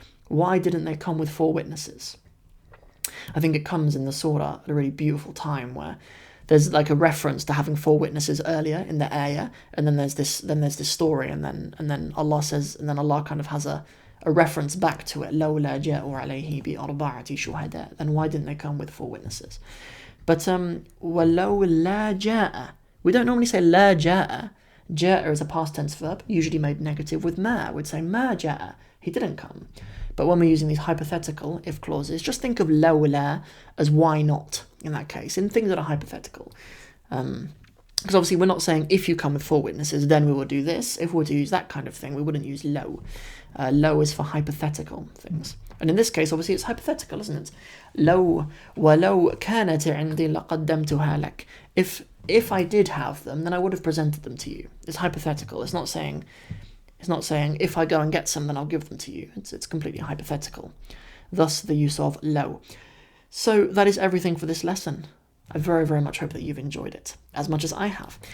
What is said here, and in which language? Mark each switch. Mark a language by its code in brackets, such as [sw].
[en] Why didn't they come with 4 witnesses? I think it comes in the surah at a really beautiful time where there's like a reference to having 4 witnesses earlier in the ayah, and then there's this story, and then Allah says, and then Allah kind of has a reference back to it. [ar] لَوْلَا جَاءُوا عَلَيْهِ بِأَرْبَعَةِ شُهَدَاء. [en] Then why didn't they come with 4 witnesses? [ar] But وَلَوْ لَا جَاءَ. [en] We don't normally say لَا جَاءَ. جَاءَ is a past tense verb, usually made negative with ma. We'd say مَا جَاءَ. He didn't come. But when we're using these hypothetical if clauses, just think of لَوْلَا as why not in that case, in things that are hypothetical. Because obviously we're not saying if you come with 4 witnesses, then we will do this. If we were to use that kind of thing, we wouldn't use low. Low is for hypothetical things. And in this case, obviously, it's hypothetical, isn't it? [ar] لو ولو كانت عندي لقدمتها لك. [en] If I did have them, then I would have presented them to you. It's hypothetical. It's not saying if I go and get some, then I'll give them to you. It's completely hypothetical. Thus, the use of low. So that is everything for this lesson. I very, very much hope that you've enjoyed it, as much as I have.